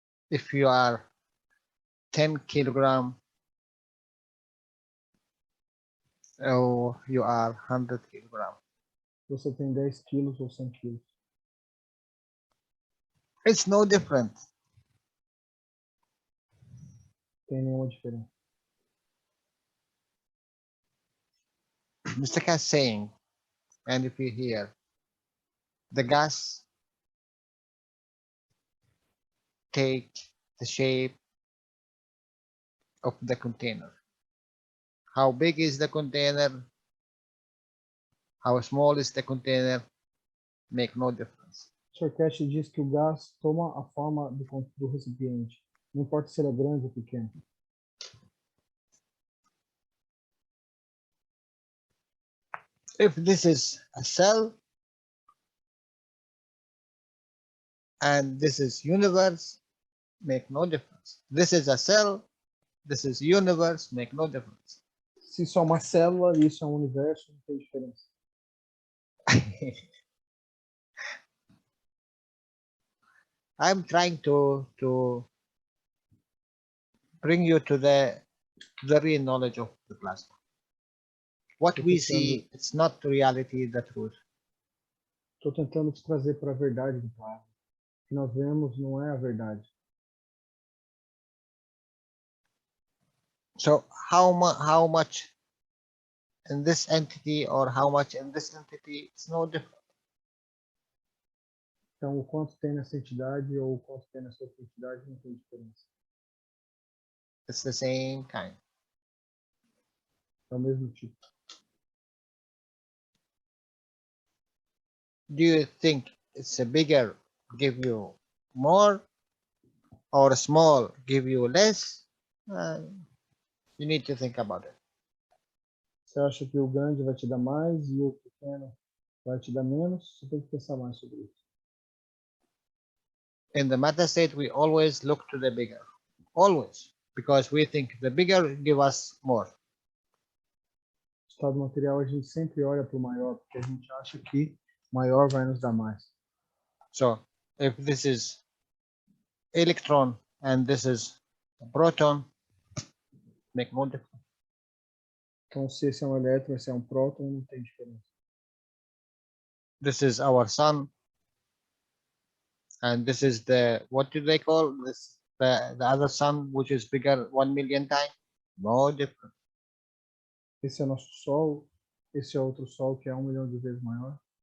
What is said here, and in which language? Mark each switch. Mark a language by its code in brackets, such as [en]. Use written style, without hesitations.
[en] If you are 10 kilogram or you are 100 kilogram, [pt] Você tem 10 quilos ou 100 quilos. [en] it's no different. [pt] Tem nenhuma diferença. [en] Mr. Cass saying, and if you hear, the gas take the shape of the container. How big is the container? How small is the container? Make no difference. [pt] O Sr. Cash diz que o gás toma a forma do recipiente. Não importa se ele é grande ou pequeno. [en] If this is a cell and this is universe, make no difference. This is a cell, this is universe, make no difference. [pt] Se isso é uma célula e isso é um universo, não tem diferença. [en] I'm trying to bring you to the real knowledge of the plasma. What we see, it's not the reality, the truth. [pt] Estou tentando te trazer para a verdade do plasma. O que nós vemos não é a verdade. [en] So how much in this entity or how much in this entity, it's no different. [pt] Então, o quanto tem nessa entidade ou o quanto tem nessa outra entidade não tem diferença. [en] It's the same kind. [pt] É o mesmo tipo. [en] Do you think it's a bigger give you more or a small give you less? You need to think about it. [pt] Você acha que o grande vai te dar mais e o pequeno vai te dar menos? Você tem que pensar mais sobre isso. [en] In the meta state, we always look to the bigger, always, because we think the bigger give us more. [pt] No estado material, a gente sempre olha para o maior, porque a gente acha que o maior vai nos dar mais. [en] So if this is electron and this is a proton, make no difference. [pt] Então, se esse é um elétron, esse é um próton, não tem diferença. [en] This is our sun, and this is the, what do they call this? The other sun, which is bigger 1 million times. No difference. [pt] Esse é nosso Sol, esse é outro Sol que é 1 milhão de vezes maior.